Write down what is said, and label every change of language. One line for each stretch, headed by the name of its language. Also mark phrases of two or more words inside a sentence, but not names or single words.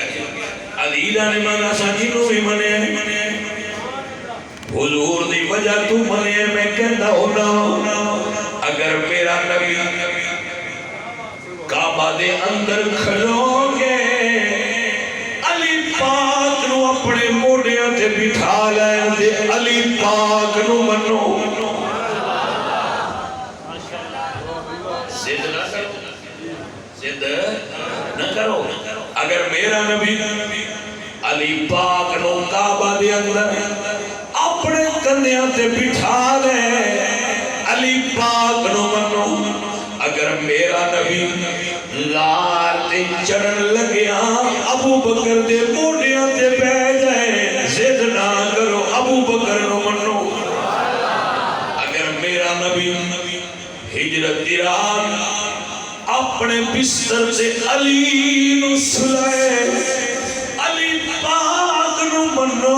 Punjabi: علیلہ نے مانا سانجینوں بھی منے حضور دی وجہ تو منے. میں کہتا ہونا اگر میرا نبی کعبہ دے اندر کھڑو گے علی پاک نو اپنے موڑیاں تے بٹھا لائیں تے علی پاک نو منو. زد نہ کرو زد نہ کرو. اگر میرا نبی علی پاک نو کعبہ دے اندر اپنے کندیاں تے بٹھا لے علی پاک نو منو. اگر میرا نبی غار تے چڑھن لگیا ابو بکر دے موڑیاں تے بہ جائے زد نہ کرو ابو بکر نو منو. اگر میرا نبی ہجرت دی رات اپنے بستر سے علی نو سلائے علی پاک نو منو.